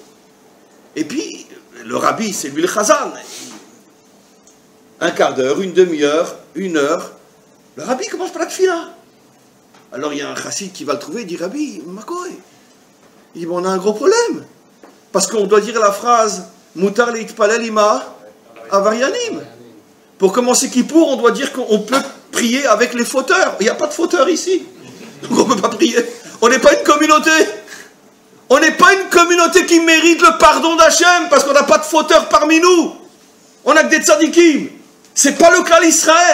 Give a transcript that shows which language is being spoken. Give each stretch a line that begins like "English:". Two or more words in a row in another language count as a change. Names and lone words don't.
French: Et puis, le rabbi, c'est lui le chazan. Un quart d'heure, une demi-heure, 1 heure. Le rabbi commence par la tfila. Alors il y a un chassid qui va le trouver, il dit, Rabbi, Makoy. Il dit, bon, on a un gros problème. Parce qu'on doit dire la phrase
Hebrew: מותר להתפלל עם העבריינים.
French: Pour commencer Kippour, on doit dire qu'on peut prier avec les fauteurs. Il n'y a pas de fauteurs ici. Donc on ne peut pas prier. On n'est pas une communauté. On n'est pas une communauté qui mérite le pardon d'Hachem parce qu'on n'a pas de fauteurs parmi nous. On n'a que des tzadikim. C'est pas le clan Israël.